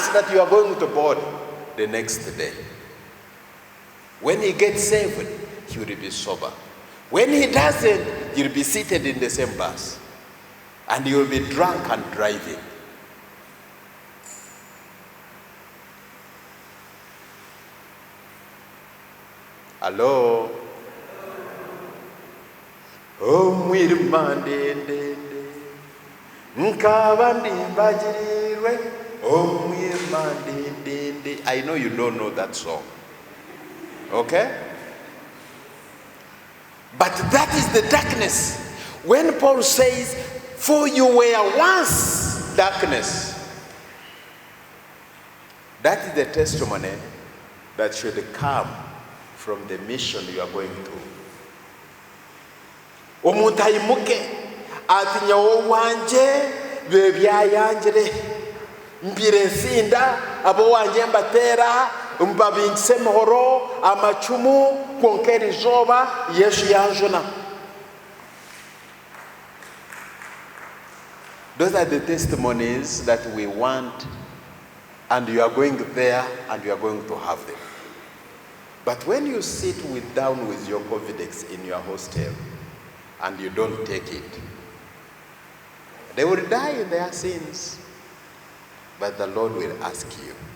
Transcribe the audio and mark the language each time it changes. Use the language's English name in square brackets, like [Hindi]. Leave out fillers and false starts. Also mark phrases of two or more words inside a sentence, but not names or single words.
[English] that you are going to board the next day. When he gets saved, he will be sober. When he doesn't, you'll be seated in the same bus. And you'll be drunk and driving. Hello? [Nyankole] Oh, mwirmandende. Nkabandi mbajiriwe. Oh, mwirmandende. [English] I know you don't know that song. Okay? But that is the darkness. When Paul says, for you were once darkness, that is the testimony that should come from the mission you are going to. [Nyankole] Omuntu ayimuke ati nyawo wanje bebyayanjire mbire nsinda abo wanje mbatera mbabinse muhoro amacumu konkera izoba Yesu yanjuna. [English] Those are the testimonies that we want, and you are going there and you are going to have them. But when you sit down with your confidence in your hostel and you don't take it, they will die in their sins, but the Lord will ask you.